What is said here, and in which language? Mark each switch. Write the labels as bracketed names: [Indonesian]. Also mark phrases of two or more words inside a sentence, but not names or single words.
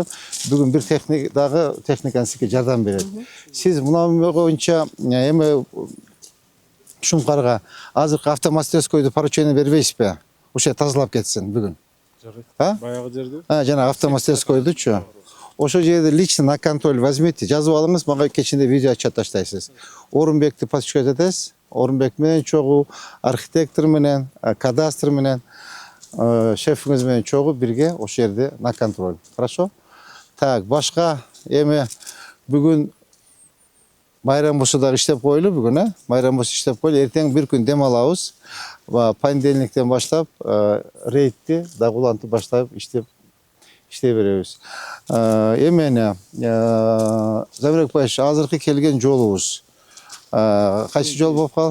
[Kyrgyz] Бүгүн бир техниканы сизге жардам берет. Сиз мына боюнча эме Шумкарга азыркы автомастерскойду поручение бербейсизби? Ошо тазалап кетсин бүгүн. Баягы жерде? Жана автомастерскойдучу. ошол жерде [Russian] лично на контроль возьмите, [Kyrgyz] жазып алыңыз, мага кечинде видео отчет таштайсыз. Орунбекти подключать этесиз. Орунбек менен чогуу, архитектор менен, кадастр менен, шефиңиз менен чогуу бирге ошол жерде [Russian] на контроль. Хорошо? Так, [Kyrgyz] башка эми бүгүн майрам болсо дагы иштеп коелу бүгүн, майрам болсо иштеп коелу. Эртең бир күн дем алабыз. Понедельниктен баштап рейдти дагы улантып баштап иштей беребиз. Эмне Замирбек Байыш, азыркы келген жолубуз кайсы жол болуп калды?